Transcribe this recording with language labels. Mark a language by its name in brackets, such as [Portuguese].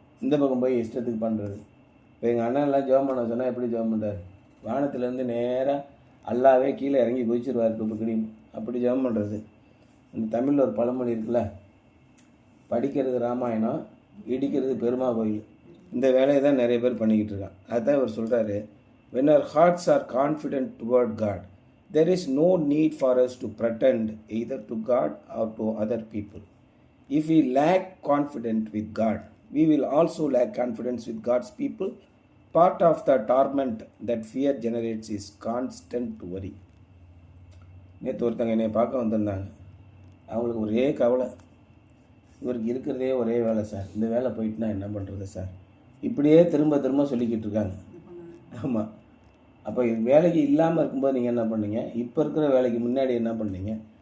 [Tamil] இந்த பக்கம் போய் இஷ்டத்துக்கு பண்ணுறது. இப்போ எங்கள் அண்ணன்லாம் ஜெபம் பண்ண சொன்னால் எப்படி ஜெபம் பண்ணுறாரு? வானத்துலேருந்து நேராக அல்லாவே கீழே இறங்கி குதிச்சிருவார் துப்புக்கிடியும், அப்படி ஜெபம் பண்ணுறது. இந்த தமிழில் ஒரு பழமொழி இருக்குல்ல, படிக்கிறது ராமாயணம், இடிக்கிறது பெருமா கோயில். இந்த வேலையை தான் நிறைய பேர் பண்ணிக்கிட்டு இருக்கான். அதுதான் இவர் சொல்கிறாரு, [English] when our hearts are confident toward God, there is no need for us to pretend either to God or to other people. If we lack confidence with God, we will also lack confidence with God's people. Part of the torment that fear generates is constant worry. [Tamil] நேற்று ஒருத்தங்க என்னை பார்க்க வந்திருந்தாங்க. அவங்களுக்கு ஒரே கவலை, இவருக்கு இருக்கிறதே ஒரே வேலை சார், இந்த வேலை போயிட்டுனா என்ன பண்ணுறது சார், இப்படியே திரும்ப திரும்ப சொல்லிக்கிட்டு இருக்காங்க. ஆமாம். அப்போ வேலைக்கு இல்லாமல் இருக்கும்போது நீங்கள் என்ன பண்ணீங்க, இப்போ இருக்கிற வேலைக்கு முன்னாடி என்ன பண்ணீங்க?